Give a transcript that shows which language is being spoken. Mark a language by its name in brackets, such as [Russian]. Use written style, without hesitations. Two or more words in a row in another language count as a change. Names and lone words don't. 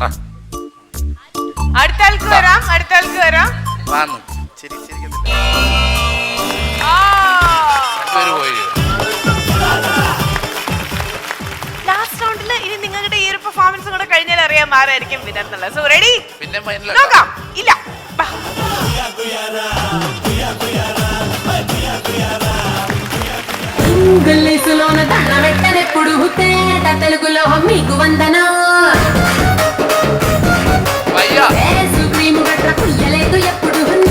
[Malayalam] അടുത്ത ആൾക്ക് വരാം, അടുത്ത ആൾക്ക് വരാം. വാന്ന് പോയി. ലാസ്റ്റ് റൗണ്ടിൽ ഇനി നിങ്ങളുടെ ഈ ഒരു പെർഫോമൻസ് കൂടെ കഴിഞ്ഞാൽ അറിയാൻ ആരായിരിക്കും വിന്നർ എന്നുള്ളത്. [English] so ready? [Malayalam] പിന്നെ നോക്കാം. ഇല്ല, [Telugu] ఇంగ్లీషులోన దండ పెట్టనెప్పుడు తేట తెలుగులో మీకు వందనా క్రీము గట్ర పుయ్యలేదు ఎప్పుడు